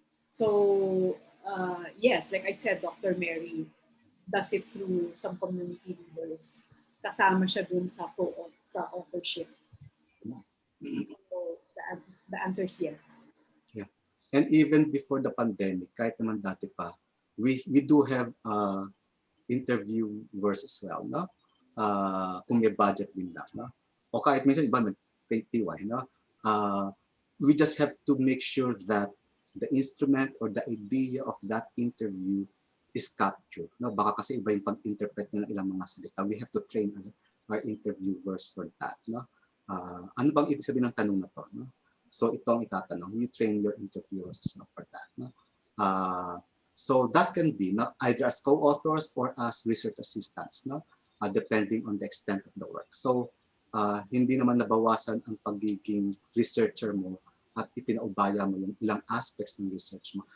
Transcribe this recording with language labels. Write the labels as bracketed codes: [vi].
[en] So yes, like I said, Dr. Mary does it through some community leaders. [tl] Kasama siya dun sa authorship. [en] So the answer is yes. Yeah. And even before the pandemic, [tl] kahit naman dati pa, [en] we do have interviewers as well, no? [tl] Kung may budget din lang, no? O kahit minsan iba nag-TY, no? [en] We just have to make sure that the instrument or the idea of that interview is captured, no? [tl] Baka kasi iba yung pag-interpret ng ilang mga salita. [en] We have to train our interviewers for that, no? [tl] Ano bang ibig sabihin ng tanong na to, no? So ito ang itatanong. [en] You train your interviewers as well for that, no? So that can be either as co-authors or as research assistants, no? Depending on the extent of the work. [tl] So hindi naman nabawasan ang pagiging researcher mo at ipinaubaya mo yung ilang aspects ng research mo.